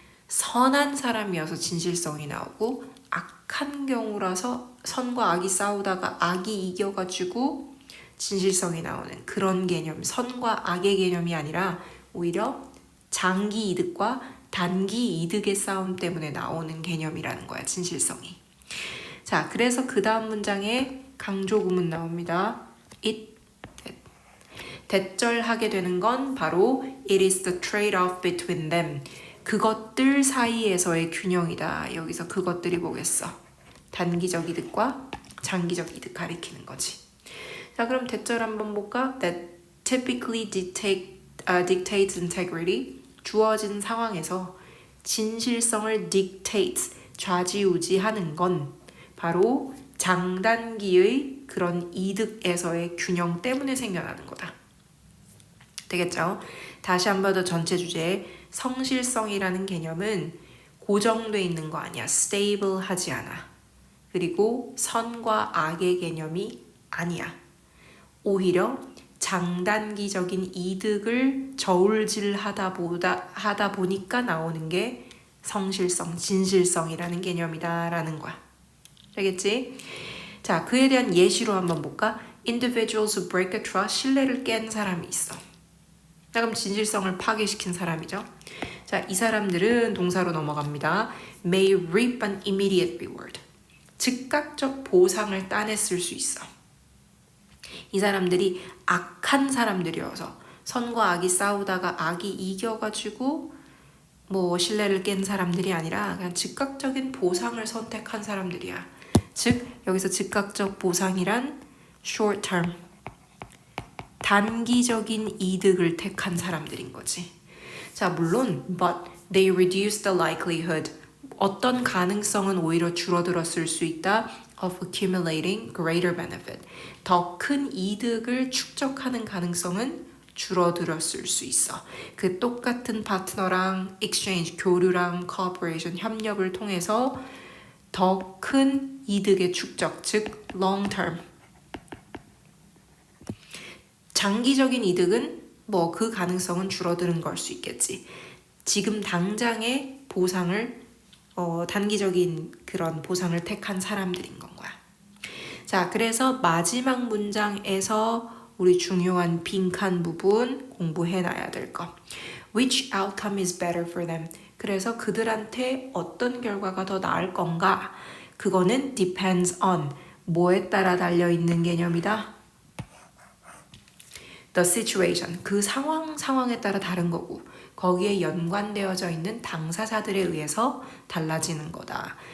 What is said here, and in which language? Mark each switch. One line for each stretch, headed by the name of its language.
Korean: 선한 사람이어서 진실성이 나오고 악한 경우라서 선과 악이 싸우다가 악이 이겨가지고 진실성이 나오는 그런 개념, 선과 악의 개념이 아니라 오히려 장기 이득과 단기 이득의 싸움 때문에 나오는 개념이라는 거야, 진실성이. 자, 그래서 그 다음 문장에 강조 구문 나옵니다.
English: it,
Korean: 대절하게 되는 건 바로
English: it is the trade-off between them.
Korean: 그것들 사이에서의 균형이다. 여기서 그것들이 뭐겠어? 단기적 이득과 장기적 이득 가리키는 거지. 자, 그럼 대절 한번 볼까?
English: That typically dictates integrity.
Korean: 주어진 상황에서 진실성을 dictate, 좌지우지하는 건 바로 장단기의 그런 이득에서의 균형 때문에 생겨나는 거다. 되겠죠? 다시 한 번 더 전체 주제. 성실성이라는 개념은 고정돼 있는 거 아니야. stable하지 않아. 그리고 선과 악의 개념이 아니야. 오히려 장단기적인 이득을 저울질하다 보니까 나오는 게 성실성, 진실성이라는 개념이다라는 거야. 알겠지? 자, 그에 대한 예시로 한번 볼까?
English: Individuals who break a trust,
Korean: 신뢰를 깬 사람이 있어. 자, 그럼 진실성을 파괴시킨 사람이죠. 자, 이 사람들은 동사로 넘어갑니다.
English: May reap an immediate reward.
Korean: 즉각적 보상을 따냈을 수 있어. 이 사람들이 악한 사람들이어서 선과 악이 싸우다가 악이 이겨가지고 뭐 신뢰를 깬 사람들이 아니라 그냥 즉각적인 보상을 선택한 사람들이야. 즉 여기서 즉각적 보상이란 short term, 단기적인 이득을 택한 사람들인 거지. 자, 물론
English: but they reduce the likelihood,
Korean: 어떤 가능성은 오히려 줄어들었을 수 있다.
English: of accumulating greater benefit.
Korean: 더 큰 이득을 축적하는 가능성은 줄어들었을 수 있어. 그 똑같은 파트너랑 exchange, 교류랑 cooperation, 협력을 통해서 더 큰 이득의 축적, 즉 long term. 장기적인 이득은 뭐 그 가능성은 줄어드는 걸 수 있겠지. 지금 당장의 보상을 단기적인 그런 보상을 택한 사람들인 건 거야. 자, 그래서 마지막 문장에서 우리 중요한 빈칸 부분 공부해놔야 될 거.
English: Which outcome is better for them?
Korean: 그래서 그들한테 어떤 결과가 더 나을 건가? 그거는
English: depends on,
Korean: 뭐에 따라 달려있는 개념이다?
English: The situation,
Korean: 그 상황에 따라 다른 거고 거기에 연관되어져 있는 당사자들에 의해서 달라지는 거다.